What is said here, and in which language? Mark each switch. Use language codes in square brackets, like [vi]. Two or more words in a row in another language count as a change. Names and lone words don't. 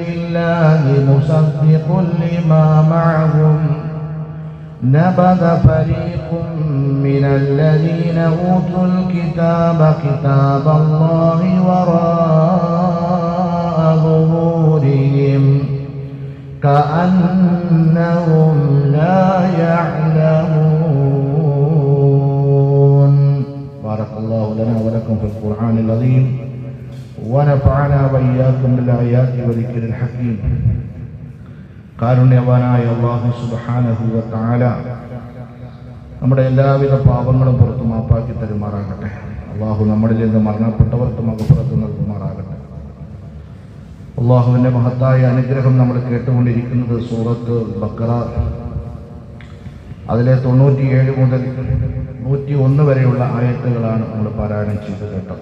[ar] الله مصدق لما معهم نبذ فريق من الذين أوتوا الكتاب كتاب الله وراء ظهورهم كأنهم لا يعلمون. بارك الله لنا ولكم في القرآن العظيم ونفعنا وإياكم بالآيات وذكر الحكيم. [ml] കാരുണ്യവാനായ അല്ലാഹു [ar] سبحانه وتعالى [ml] നമ്മുടെ എല്ലാവിധ പാപങ്ങളും പുറത്തു മാപ്പാക്കി തരുമാറാകട്ടെ. അല്ലാഹു നമ്മളിൽ നിന്ന് മരണപ്പെട്ടവർക്ക് മഗ്ഫിറത്ത് നൽകുമാറാകട്ടെ. അല്ലാഹുവിൻ്റെ മഹത്തായ അനുഗ്രഹം നമ്മൾ കേട്ടുകൊണ്ടിരിക്കുന്നത് സൂറത്ത് ബഖറ അതിലെ 97 മുതൽ 101 വരെയുള്ള ആയത്തുകളാണ് നമ്മൾ പാരായണം ചെയ്ത് കേട്ടത്.